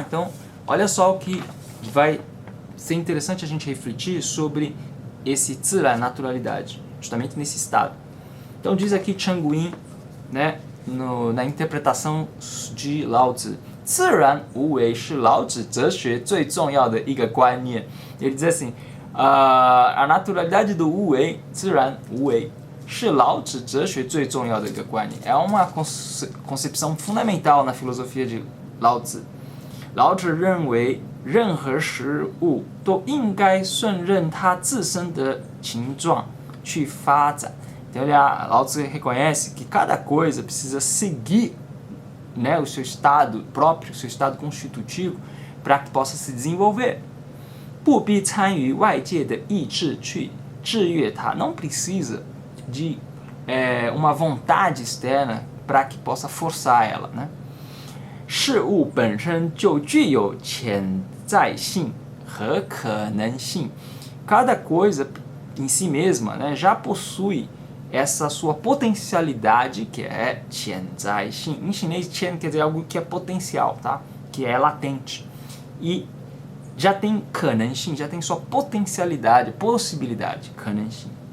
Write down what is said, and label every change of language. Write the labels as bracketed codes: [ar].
[pt] Então, olha só o que vai ser interessante a gente refletir sobre esse zhiran, naturalidade, justamente nesse estado. Então diz aqui Chen Guin, né, na interpretação de Lao Tzu, [zh] 自然无为是老子哲学最重要的一个观念. [pt] Ele diz assim, a naturalidade do 无为, [zh] 自然无为, 是老子哲学最重要的一个观念. [pt] É uma concepção fundamental na filosofia de Lao Tzu. [zh] 老子认为任何事物都应该顺任它自身的情状去发展. [pt] Então, Lao Tzu reconhece que cada coisa precisa seguir, né, o seu estado próprio, o seu estado constitutivo, para que possa se desenvolver. [zh] 不必参与外界的意志去制约它. [pt] Não precisa de uma vontade externa para que possa forçar ela, né? [zh] 事物本身就具有潜在性和可能性. [pt] Cada coisa em si mesma, né, já possui essa sua potencialidade, que é 潜在性. Em chinês, 潜 quer dizer algo que é potencial, tá? Que é latente. E já tem [zh] 可能性, [pt] já tem sua potencialidade, possibilidade, 可能性.